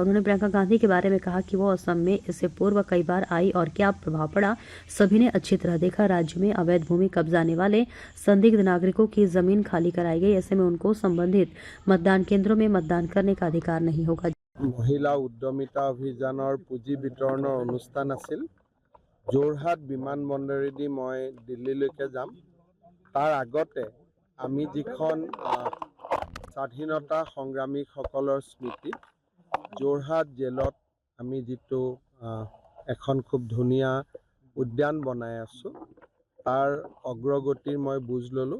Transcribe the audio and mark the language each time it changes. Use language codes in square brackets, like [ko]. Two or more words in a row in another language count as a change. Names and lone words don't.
[hi] उन्होंने प्रियंका गांधी के बारे में कहा कि वो असम में इससे पूर्व कई बार आई और क्या प्रभाव पड़ा सभी ने अच्छी तरह देखा। राज्य में अवैध भूमि कब्जाने वाले संदिग्ध नागरिकों की जमीन खाली कराई गई, ऐसे में उनको संबंधित मतदान केंद्रों में मतदान करने का अधिकार नहीं होगा। [as] মহিলা উদ্যমিতা অভিযানৰ পুঁজি বিতৰণৰ অনুষ্ঠান আছিল। যোৰহাট বিমানবন্দৰেদি মই দিল্লীলৈকে যাম। তাৰ আগতে আমি যিখন স্বাধীনতা সংগ্ৰামীসকলৰ স্মৃতি যোৰহাট জেলত আমি যিটো এখন খুব ধুনীয়া উদ্যান বনাই আছো তাৰ অগ্ৰগতিৰ মই বুজ ললো।